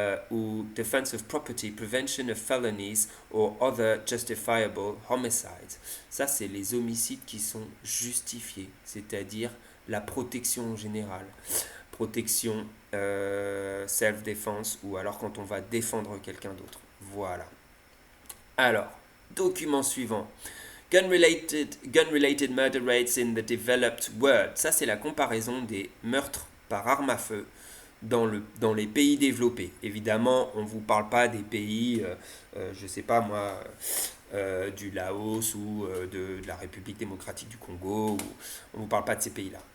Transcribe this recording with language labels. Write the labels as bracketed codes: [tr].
[en] Ou defense of property, prevention of felonies or other justifiable homicides. [fr] Ça, c'est les homicides qui sont justifiés, c'est-à-dire la protection générale. Protection, self-defense, ou alors quand on va défendre quelqu'un d'autre. Voilà. Alors, document suivant. [en] Gun-related murder rates in the developed world. [fr] Ça, c'est la comparaison des meurtres par arme à feu dans les pays développés. Évidemment, on ne vous parle pas des pays, je ne sais pas moi, du Laos ou de la République démocratique du Congo. On ne vous parle pas de ces pays-là.